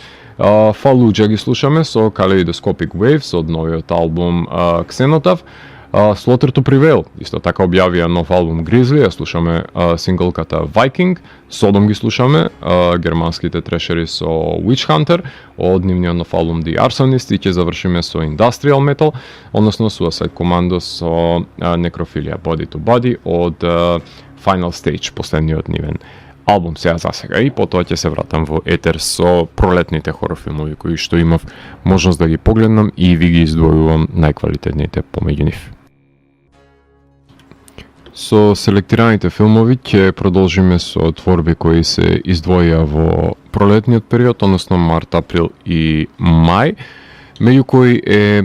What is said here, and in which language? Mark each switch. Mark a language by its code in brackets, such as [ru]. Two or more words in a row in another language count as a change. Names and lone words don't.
[mk] Fallujah ги слушаме со Kaleidoscopic Waves од новиот албум Xenotaph. Slaughter to Prevail исто така објавија нов албум Grizzly, ја слушаме синглката Viking. Sodom ги слушаме германските трешери со Witch Hunter од нивниот нов албум The Arsonist и ќе завршиме со [en] Industrial Metal, [mk] односно Suicide Commando со Necrophilia Body to Body од Final Stage, последниот нивен албум сега за сега, и потоа ќе се вратам во етер со пролетните хорор филмови кои што имав можност да ги погледнам и ви ги издвојувам најквалитетните помеѓу нив. Со селектираните филмови ќе продолжиме со творби кои се издвоја во пролетниот период, односно март, април и мај, меѓу кои е